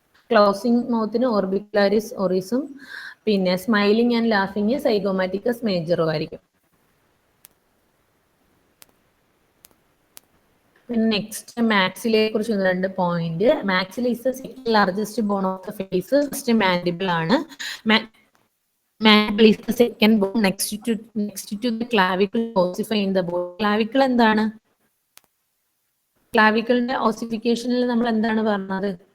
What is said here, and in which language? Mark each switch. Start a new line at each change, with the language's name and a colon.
Malayalam: Closing മൗത്തിന് ഓർബിക്കുലാരിസ് ഓറിസും പിന്നെ smiling and ലാഫിങ് zygomaticus മേജറും ആയിരിക്കും. പിന്നെ നെക്സ്റ്റ് മാക്സിലെ കുറിച്ച് 2 point.
English: Maxilla is the second largest bone of the face.
Malayalam: First mandible ആണ്.
English: Mandible is the second bone next to the clavicle ossifying the bone.
Malayalam: Clavicle എന്താണ്? ക്ലാവിക്കിളിന്റെ ഓസിഫിക്കേഷനിൽ നമ്മൾ എന്താണ് പറഞ്ഞത്?